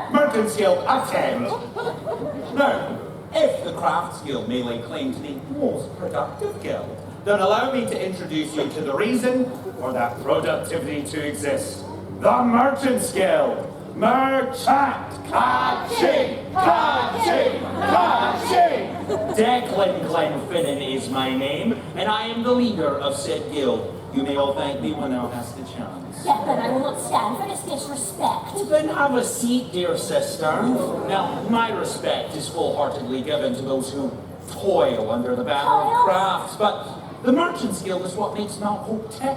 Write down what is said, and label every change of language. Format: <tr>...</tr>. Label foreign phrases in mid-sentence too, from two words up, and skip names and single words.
<en>Merchants Guild, attend! Now, if the Crafts Guild may lay claim to the most productive guild, then allow me to introduce you to the reason for that productivity to exist. The Merchants Guild! Merchant! Ka-ching! Ka-ching! Ka-ching! Declan Glenfinnan is my name, and I am the leader of said guild. You may all thank me when thou hast the chance. Yet then I will not stand for this disrespect. Then have a seat, dear sister. Now, my respect is full-heartedly given to those who toil under the banner of crafts, but the Merchants Guild is what makes Mount Hope tick.</en>